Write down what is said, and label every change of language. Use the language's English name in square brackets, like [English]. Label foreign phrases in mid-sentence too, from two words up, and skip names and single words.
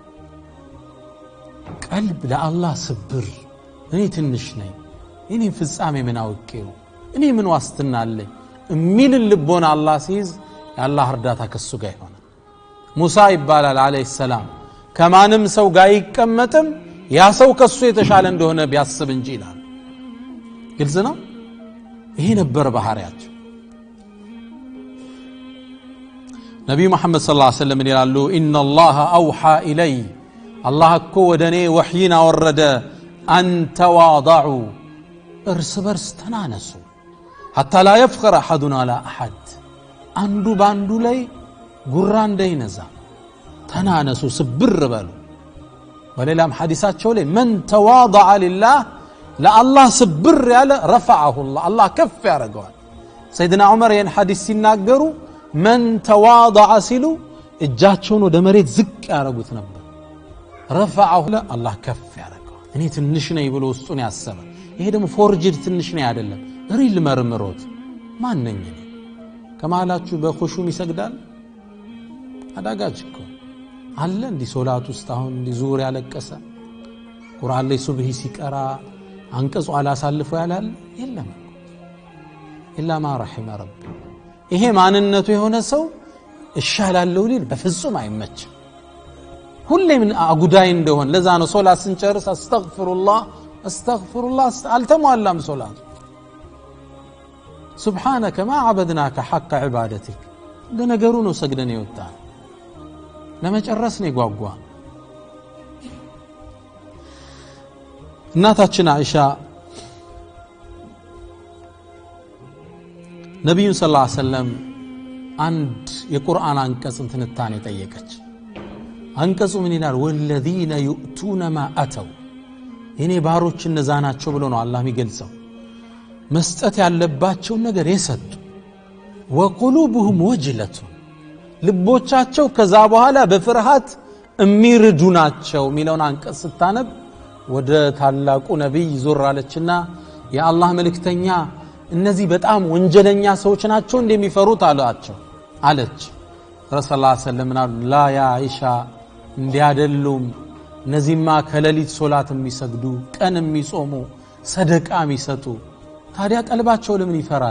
[Amharic] ቀልብ ለአላህ ስብር እኔ ትንሽ ነኝ እኔ ፍጻሜ ምን አውቄው እኔ ምን ዋስትና አለኝ እሚል ልቦና አላህ ሲይዝ የአላህ እርዳታ ከሱ ጋር ይሆናል ሙሳ ይባላል [Arabic] عليه السلام [Amharic] ከማንም ሰው ጋር ይቀመጥም ያ ሰው ከሱ የተሻለ እንደሆነ ቢያስብ እንጂ ይላል ግልጽ ነው ይሄ ነበር ባህሪያቸው ነብዩ መሐመድ [Arabic] صلى الله عليه وسلم [Amharic] ይላሉ [Arabic] إن الله أوحى إلي [Amharic] አላህ እኮ ወደኔ ወህይን አወረደ [Arabic] أن تواضعوا [Amharic] እርስ በርስ ተናነሱ [Arabic] حتى لا يفخر احدنا على احد [Amharic] አንዱ ባንዱ ላይ ጉራ እንዳይነዛ ተናነሱ ስብር በሉ ወለላም ሐዲሳቸው ላይ [Arabic] من تواضع لله [Amharic] ለአላህ ስብር ያለ [Arabic] رفعه الله [Amharic] አላህ ከፍ ያረጋዋል ሰይድና ዑመር ይሄን ሐዲስ ሲናገሩ من تواضع ሲሉ እጃቸውን ወደ መሬት ዝቅ ያረጉት ነበር [Arabic] رفعه الله [Amharic] ከፍ ያረጋዋል እኔ ትንሽ ነኝ ብሎ ውስጡን ያሰበ ይሄ ደግሞ ፎርጅድ ትንሽ ነኝ አይደለም ሪል መርምሮት ማንነኝ ከማላችሁ በኹሹም ይሰግዳል አዳጋች እኮ አለ እንዲ ሶላት ውስጥ አሁን እንዲ ዙር ያለቀሰ ቁርአን ላይ ሱብሂ ሲቀራ አንቀጹ አላሳልፎ ያላል የለም [Arabic] إلا ما رحم ربي [Amharic] ይሄ ማንነቱ የሆነ ሰው እሻላለው ሊል በፍጹም አይመችም ሁሌም አጉዳይ እንደሆነ ለዛ ነው ሶላት ስንጨርስ አስተግፍሩላህ አልተሟላም ሶላት [Arabic] سبحانك ما عبدناك حق عبادتك [Amharic] ለነገሩ ነው ሰግደን ይወጣል ለመጨረስ ነው ይጓጓ እናታችን አይሻ ነብዩ [Arabic] صلى الله عليه وسلم [Amharic] አንድ የቁርአን አንቀጽ ትንታኔ ጠየቀች አንቀጹ ምን ይላል [Arabic] والذين يؤتون ما اتوا [Amharic] የኔ ባሮች እነዛ ናቸው ብሎ ነው አላህ የሚገልጸው መስጠት ያለባቸው ነገር የሰጡ [Arabic] وقلوبهم وجلة [Amharic] ልቦቻቸው ከዛ በኋላ በፍርሃት እሚርዱ ናቸው ሚለውን አንቀጽ ስታነብ ወደ ታላቁ ነብይ ዞር አለችና የአላህ መልእክተኛ እነዚህ በጣም ወንጀለኛ ሰዎች ናቸው እንደሚፈሩት አላቸው አለች ረሱላህ [Arabic] صلى الله عليه وسلم لا يا عائشة [Amharic] እንዲያደሉም እነዚህማ ከሌሊት ሶላት የሚሰግዱ ቀን የሚጾሙ ሰደቃ የሚሰጡ ታዲያ ቀልባቸው ለምን ይፈራል?